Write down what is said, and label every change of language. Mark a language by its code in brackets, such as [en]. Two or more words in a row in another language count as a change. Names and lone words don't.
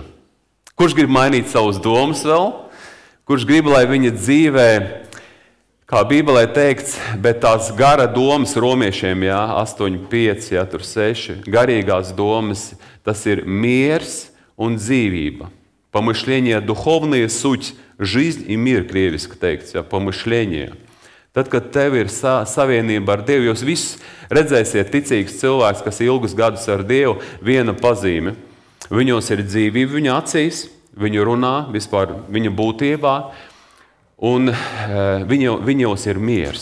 [lv] Kurš grib mainīt savus domas vēl? Kurš grib, lai viņa dzīvē, kā Bībelē teikts, bet tās gara domas romiešiem, 8:5, tur 6, garīgās domas, tas ir miers un dzīvība. [ru] Помышления духовные суть, жизнь и мир, [lv] krieviski teikts, помышления. Tad, kad tev ir savienība ar Dievu, jūs visi redzēsiet ticīgs cilvēks, kas ilgus gadus ar Dievu, viena pazīme. Viņos ir dzīvība viņa acīs, viņu runā, vispār viņa būtībā, un viņos ir miers.